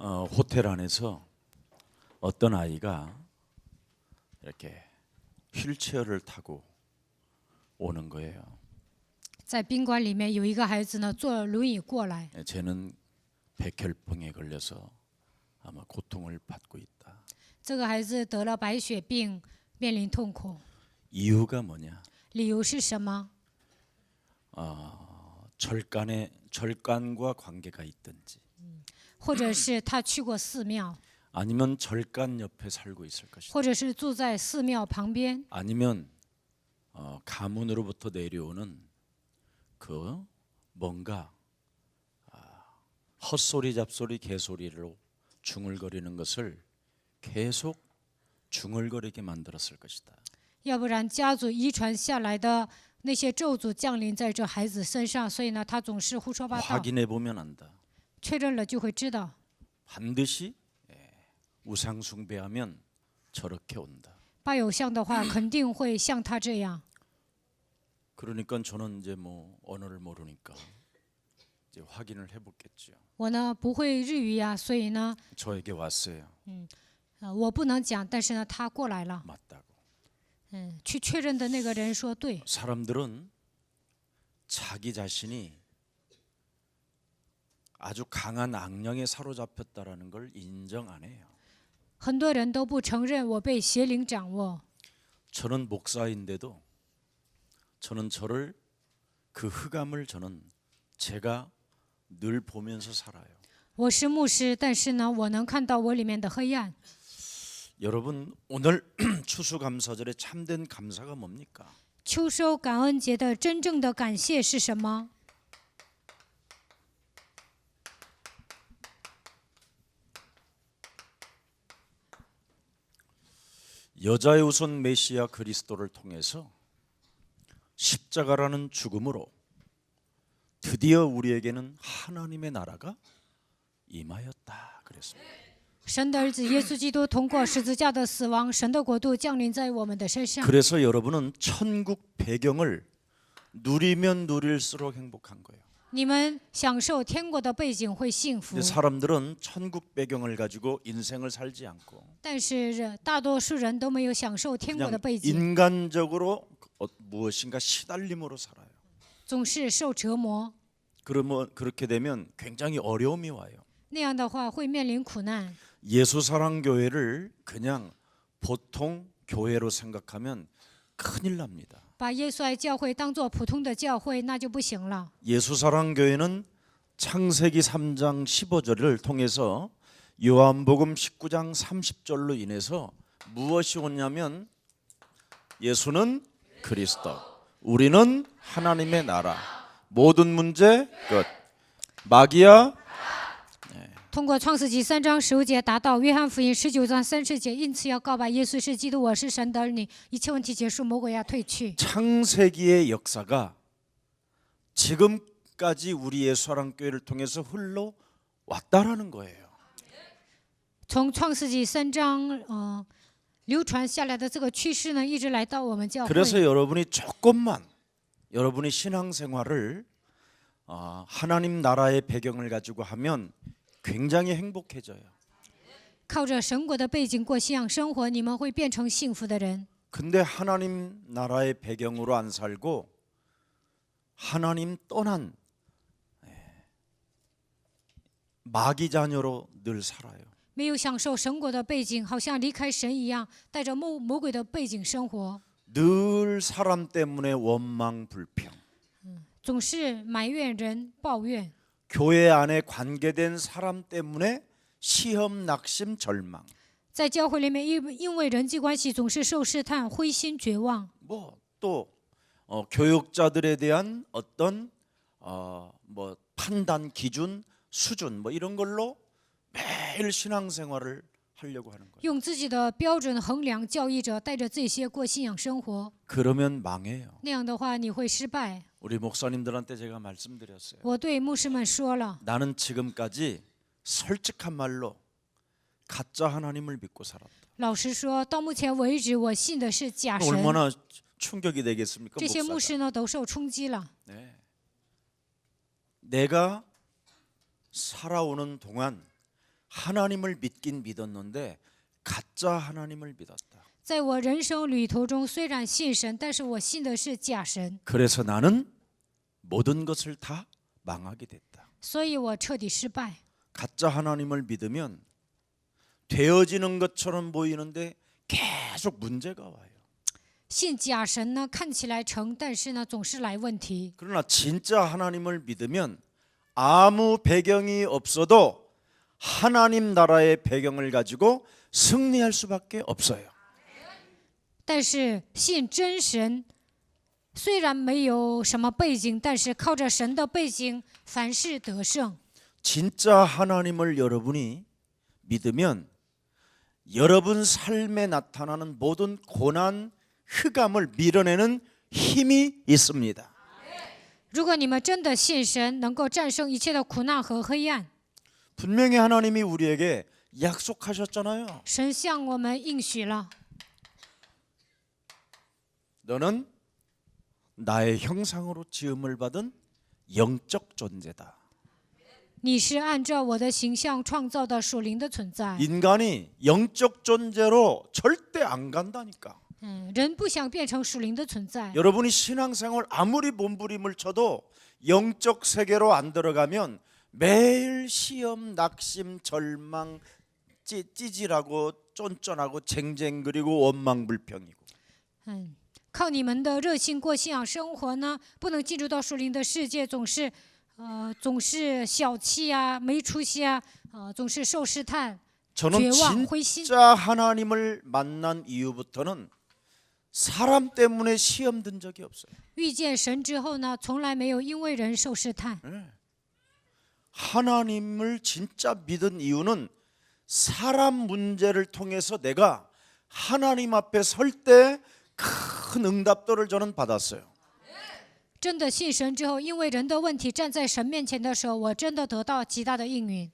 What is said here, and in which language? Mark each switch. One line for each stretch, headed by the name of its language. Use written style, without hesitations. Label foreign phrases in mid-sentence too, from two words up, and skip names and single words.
Korean: 호텔 안에서 어떤 아이가 이렇게 휠체어를 타고 오는 거예요.
Chinese: 在宾馆里面有一个孩子呢，坐轮椅过来，
Korean: 쟤는 백혈병에 걸려서 아마 고통을 받고 있다.
Chinese: 这个孩子得了白血病，面临痛苦。
Korean: 이유가 뭐냐?
Chinese: 理由是什么？
Korean: 절간과 관계가 있든지
Chinese: 或者是他去过寺庙，
Korean: 아니면 절간 옆에 살고 있을 것이다.
Chinese: 或者是住在寺庙旁边，
Korean: 아니면 가문으로부터 내려오는 그 뭔가 헛소리 잡소리 개소리로 중얼거리는 것을 계속 중얼거리게 만들었을 것이다.
Chinese: 要不然家族遗传下来的那些咒诅降临在这孩子身上，所以呢，他总是胡说八道。
Korean: 확인해 보면 안다.
Chinese: 确认了就会知道，
Korean: 반드시 우상 숭배하면 저렇게 온다.
Chinese: 拜偶像的话，肯定会像他这样。
Korean: 그러니까 저는 이제 뭐 언어를 모르니까 이제 확인을 해보겠죠.
Chinese: 我呢不会日语呀，所以呢，
Korean: 저에게 왔어요.
Chinese: 我不能讲，但是呢，他过来了，
Korean: 맞다고.
Chinese: 去确认的那个人说对。
Korean: 사람들은 자기 자신이 아주 강한 악령에 사로잡혔다라는 걸 인정 안 해요.
Chinese: 很多人都不承认我被邪灵掌握。
Korean: 저는 목사인데도 저는 저를 그 흑암을 저는 제가 늘 보면서 살아요.
Chinese: 我是牧师，但是呢，我能看到我里面的黑暗。
Korean: 여러분 오늘 추수감사절에 참된 감사가 뭡니까?
Chinese: 秋收感恩节的真正的感谢是什么？
Korean: 여자의 우선 메시아 그리스도를 통해서 십자가라는 죽음으로 드디어 우리에게는 하나님의 나라가 임하였다 그랬습니다.
Chinese: 神的儿子耶稣基督通过十字架的死亡，神的国度降临在我们的身上。
Korean: 그래서 여러분은 천국 배경을 누리면 누릴수록 행복한 거예요.
Chinese: 你们享受天国的背景会幸福
Korean: 근데 ， 사람들은 천국 배경을 가지고 인생을 살지 않고
Chinese: 但是大多数人都没有享受天国的
Korean: 그냥
Chinese: 背景，
Korean: 인간적으로 무엇인가 시달림으로 살아요.
Chinese: 总是受折磨。
Korean: 그러면 그렇게 되면 굉장히 어려움이 와요.
Chinese: 那样的话会面临苦难。
Korean: 예수사랑교회를 그냥 보통 교회로 생각하면 큰일 납니다.
Chinese: 把耶稣爱教会当作普通的教会，那就不行了。
Korean: 예수사랑교회는 창세기 3장 15절을 통해서 요한복음 19장 30절로 인해서 무엇이 오냐면 예수는 그리스도, 우리는 하나님의 나라, 모든 문제 끝. 마귀야
Chinese: 通过创世纪3章15节达到约翰福音19章30节，因此要告白耶稣是基督，我是神的儿女，一切问题结束，魔鬼要退去。
Korean: 창세기의 역사가 지금까지 우리 예수사랑교회를 통해서 흘러왔다라는 거예요.
Chinese: 从创世纪3章流传下来的这个趋势呢，一直来到我们教会。
Korean: 그래서 여러분이 조금만 여러분이 신앙생활을 하나님 나라의 배경을 가지고 하면 굉장히 행복해져요.
Chinese: 靠着神国的背景过信仰生活，你们会变成幸福的人。
Korean: 근데 하나님 나라의 배경으로 안 살고 하나님 떠난 마귀 자녀로 늘 살아요.
Chinese: 没有享受神国的背景，好像离开神一样，带着魔鬼的背景生活，
Korean: 늘 사람 때문에 원망 불평.
Chinese: 总是埋怨人、抱怨。
Korean: 교회 안에 관계된 사람 때문에 시험, 낙심, 절망.
Chinese: 在教会里面，因为人际关系总是受试探，灰心绝望。
Korean: 뭐 또 교육자들에 대한 어떤 뭐 판단 기준, 수준 뭐 이런 걸로 매일 신앙생활을 하려고 하는 거예요.
Chinese: 用自己的标准衡量教义者，带着这些过信仰生活，
Korean: 그러면 망해요.
Chinese: 那样的话你会失败。
Korean: 우리 목사님들한테 제가 말씀드렸어요.
Chinese: 我对牧师们说了，
Korean: 나는 지금까지 솔직한 말로 가짜 하나님을 믿고 살았다.
Chinese: 老实说，到目前为止，我信的是假神。
Korean: 얼마나 충격이 되겠습니까?
Chinese: 这些牧
Korean: 목사가.
Chinese: 师呢，都受冲击了。
Korean: 네. 내가 살아오는 동안 하나님을 믿긴 믿었는데 가짜 하나님을 믿었다.
Chinese: 在我人生旅途中，虽然信神，但是我信的是假神，
Korean: 그래서 나는 모든 것을 다 망하게 됐다.
Chinese: 所以我彻底失败。
Korean: 가짜 하나님을 믿으면 되어지는 것처럼 보이는데 계속 문제가 와요.
Chinese: 信假神呢，看起来成，但是呢，总是来问题。
Korean: 그러나 진짜 하나님을 믿으면 아무 배경이 없어도 하나님 나라의 배경을 가지고 승리할 수밖에 없어요.
Chinese: 但是信真神，虽然没有什么背景，但是靠着神的背景，凡事得胜。
Korean: 진짜 하나님을 여러분이 믿으면 여러분 삶에 나타나는 모든 고난, 흑암을 밀어내는 힘이 있습니다.
Chinese: 如果你们真的信神，能够战胜一切的苦难和黑暗，
Korean: 분명히 하나님이 우리에게 약속하셨잖아요.
Chinese: 神向我们应许了，
Korean: 너는 나의 형상으로 지음을 받은 영적 존재다.
Chinese: 你是按照我的形象创造的属灵的存在。
Korean: 인간이 영적 존재로 절대 안 간다니까.
Chinese: 人不想变成属灵的存在。
Korean: 여러분이 신앙생활 아무리 몸부림을 쳐도 영적 세계로 안 들어가면 매일 시험, 낙심, 절망, 찌질하고 쫀쫀하고 쟁쟁그리고 원망불평이고.
Chinese: 靠你们的热心过信仰生活呢，不能进入到属灵的世界，总是小气啊，没出息啊，总是受试探，
Korean: 저는
Chinese: 绝望灰心。
Korean: 진짜 하나님을 만난 이후부터는 사람 때문에 시험 든 적이 없어요.
Chinese: 遇见神之后呢，从来没有因为人受试探。
Korean: 하나님을 진짜 믿은 이유는 사람 문제를 통해서 내가 하나님 앞에 설 때 큰 응답들을 저는 받았어요.
Chinese: 真的信神之后，因为人的问题站在神面前的时候，我真的得到极大的应允。